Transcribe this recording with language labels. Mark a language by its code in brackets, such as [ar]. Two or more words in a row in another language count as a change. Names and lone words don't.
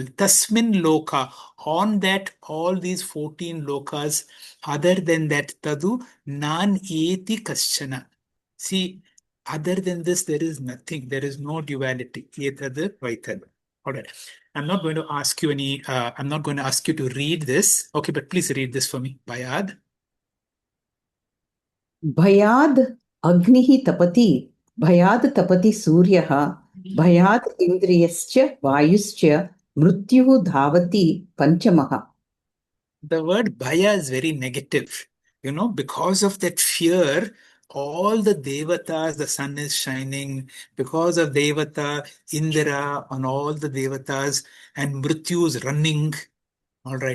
[sa] तस्मिन् लोके, [en] on that all these 14 lokas, other than that, [sa] तदु नात् एति कश्चन. [en] See, other than this, there is nothing. There is no duality. [sa] एतद् वै तत्. [en] All right. I'm not going to ask you I'm not going to ask you to read this. Okay, but please read this for me. [sa] Bhayad. भयाद् अग्निः तपति. भयात् तपति सूर्यः. भयाद् इन्द्रश्च वायुश्च मृत्युः धावति पञ्चमः. [en] The word bhaya is very negative. Because of that fear, all the devatas, the sun is shining. Because of devata, Indra, on all the devatas, and Mrityu is running. All right.